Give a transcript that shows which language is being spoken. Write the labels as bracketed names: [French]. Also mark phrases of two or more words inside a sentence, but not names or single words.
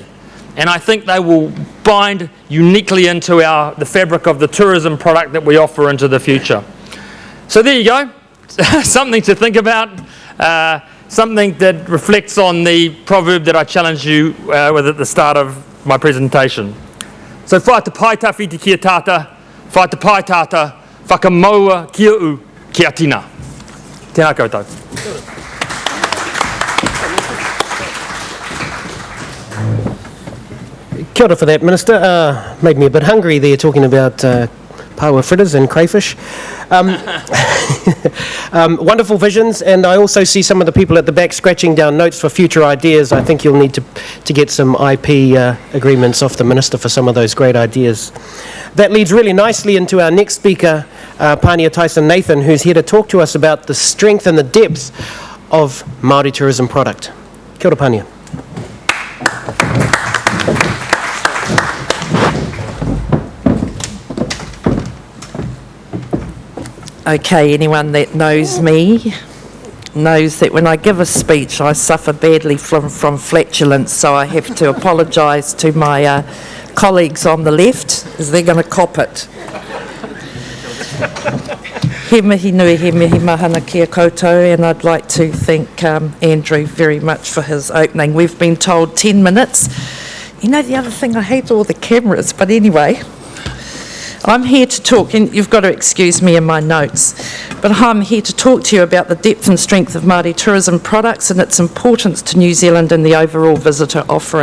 [English] And I think they will bind uniquely into the fabric of the tourism product that we offer into the future. So there you go, something to think about, something that reflects on the proverb that I challenged you with at the start of my presentation. [Māori] So whai te pai tawhiti kia tata, whai te pai tata, whakamaua kia u kia tina. Tēnā koutou. Kia ora [English] for that, Minister. Made me a bit hungry there talking about paua fritters and crayfish. Wonderful visions, and I also see some of the people at the back scratching down notes for future ideas. I think you'll need to get some IP agreements off the Minister for some of those great ideas. That leads really nicely into our next speaker, Pania Tyson-Nathan, who's here to talk to us about the strength and the depth of Maori tourism product. [Māori] Kia ora, Pania. [English] Okay, anyone that knows me knows that when I give a speech I suffer badly from flatulence, so I have to apologise to my colleagues on the left as they're going to cop it. [Māori] He mihi nui, he mihi mahana kia koutou, [English] and I'd like to thank Andrew very much for his opening. We've been told 10 minutes. You know, the other thing, I hate all the cameras, but anyway, I'm here to talk, and you've got to excuse me in my notes, but I'm here to talk to you about the depth and strength of Māori tourism products and its importance to New Zealand and the overall visitor offering.